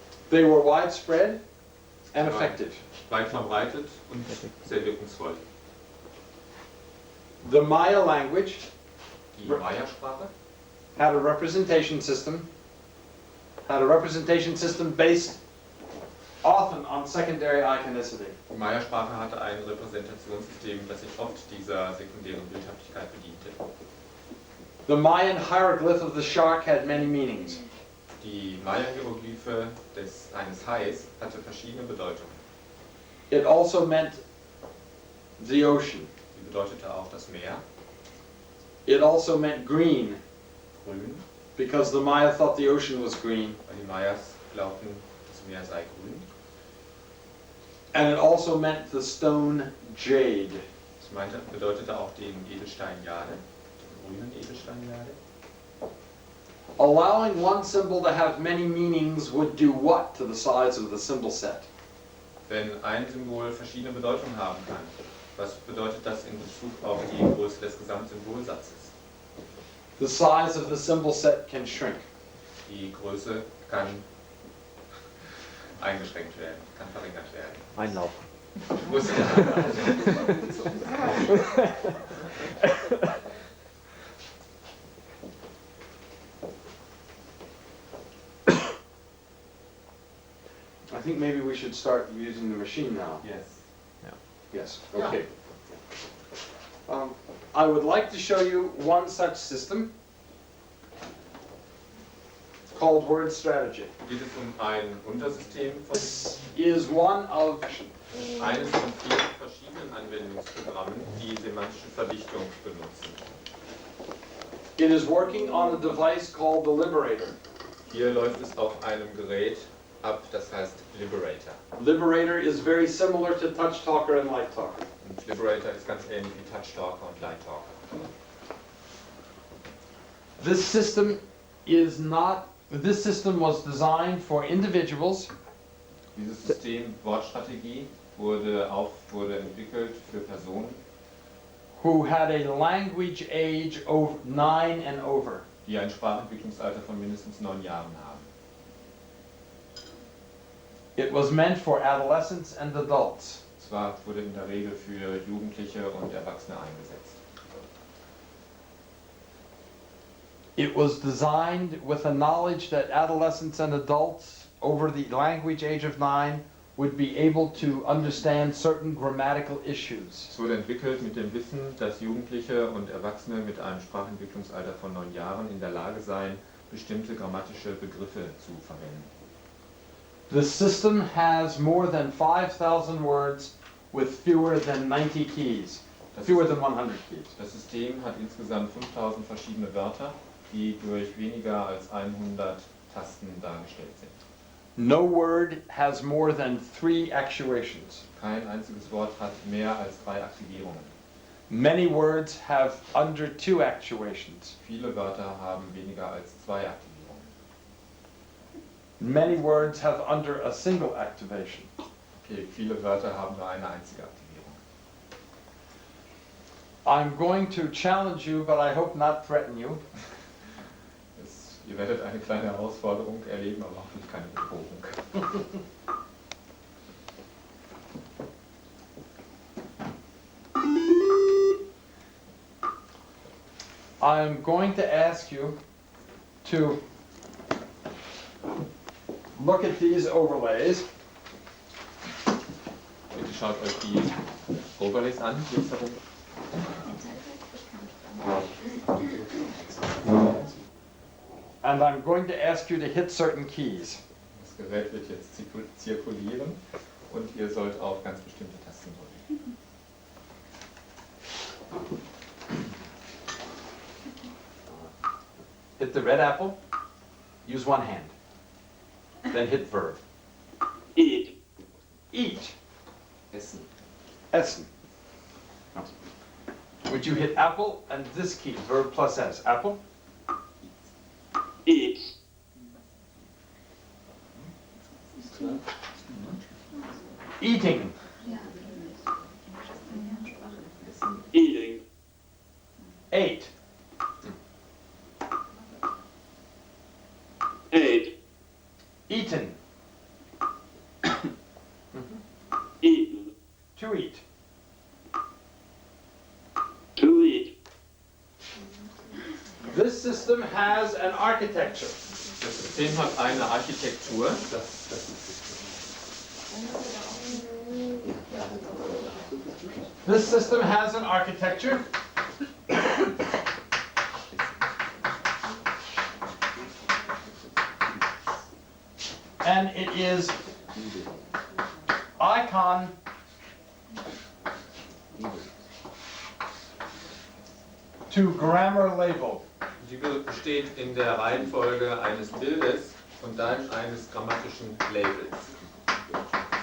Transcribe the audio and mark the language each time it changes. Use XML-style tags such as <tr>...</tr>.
<en>They were widespread and effective.</en> <de>Weit verbreitet und sehr wirkungsvoll.</de> <en>The Maya language</en> <de>Die Maya-Sprache</de> <en>had a representation system based often on secondary iconicity.</en> <de>Die Maya-Sprache hatte ein Repräsentationssystem, das sich oft dieser sekundären Bildhaftigkeit bediente.</de> <en>The Mayan hieroglyph of the shark had many meanings.</en> <de>Die Maya-Hieroglyphe eines Hais hatte verschiedene Bedeutungen.</de> <en>It also meant the ocean.</en> <de>Sie bedeutete auch das Meer,</de> <en>It also meant green,</en> <de>grün,</de> <en>because the Maya thought the ocean was green.</en> <de>weil die Mayas glaubten, das Meer sei grün.</de> <en>And it also meant the stone jade.</en> <de>Das bedeutete auch den Edelstein Jade, den grünen Edelstein Jade.</de> <en>Allowing one symbol to have many meanings would do what to the size of the symbol set?</en> <de>Wenn ein Symbol verschiedene Bedeutungen haben kann, was bedeutet das in Bezug auf die Größe des Gesamtsymbolsatzes?</de> <en>The size of the symbol set can shrink.</en> <de>Die Größe kann eingeschränkt werden, kann verringert werden. Einlaufen. Die Größe der</de> <en>I think maybe we should start using the machine now. Yes. Yes, okay. I would like to show you one such system called word strategy.</en> <de>Geht es ein Untersystem von</de> <en>This is one of</en> <de>eines von vielen verschiedenen Anwendungsprogrammen, die semantische Verdichtung benutzen.</de> <en>It is working on a device called the Liberator.</en> <de>Hier läuft es auf einem Gerät ab, das heißt Liberator.</de> <en>Liberator is very similar to Touch Talker and Light Talker.</en> <de>Und Liberator ist ganz ähnlich wie Touch Talker und Light Talker.</de> <en>This system was designed for individuals</en> <de>Dieses System Wortstrategie wurde entwickelt für Personen,</de> <en>who had a language age of 9 and over.</en> <de>die ein Sprachentwicklungsalter von mindestens 9 Jahren haben.</de> <en>It was meant for adolescents and adults.</en> <de>Zwar wurde in der Regel für Jugendliche und Erwachsene eingesetzt.</de> <en>It was designed with a knowledge that adolescents and adults over the language age of 9 would be able to understand certain grammatical issues.</en> <de>Es wurde entwickelt mit dem Wissen, dass Jugendliche und Erwachsene mit einem Sprachentwicklungsalter von 9 Jahren in der Lage seien, bestimmte grammatische Begriffe zu verwenden.</de> <en>The system has more than 5,000 words with fewer than 90 keys, fewer than 100 keys.</en> <de>Das System hat insgesamt 5000 verschiedene Wörter, die durch weniger als 100 Tasten dargestellt sind.</de> <en>No word has more than 3 actuations.</en> <de>Kein einziges Wort hat mehr als 3 Aktivierungen.</de> <en>Many words have under 2 actuations.</en> <de>Viele Wörter haben weniger als 2 Aktivierungen.</de> <en>Many words have under a single activation.</en> <de>Okay, viele Wörter haben nur eine einzige Aktivierung.</de> <en>I'm going to challenge you, but I hope not threaten you.</en> <de>Ihr werdet eine kleine Herausforderung erleben, aber hoffentlich keine Bedrohung.</de> <en>I'm going to ask you to look at these overlays.</en> <de>Bitte schaut euch die Overlays an, links herum.</de> <en>And I'm going to ask you to hit certain keys.</en> <de>Das Gerät wird jetzt zirkulieren und ihr sollt auf ganz bestimmte Tasten drücken.</de> <en>Hit the red apple, use one hand. Then hit verb. Eat. Eat.</en> <de>Essen. Essen.</de> <en>Would you hit apple and this key, verb plus S? Apple? Eat. Eating. Eating. Ate. Ate. Eaten. Eaten. To eat. To eat. This system has an architecture.</en> <de>Das System hat eine Architektur.</de> <en>This system has an architecture. And it is icon to grammar label.</en> <de>Die besteht in der Reihenfolge eines Bildes und dann eines grammatischen Labels.</de>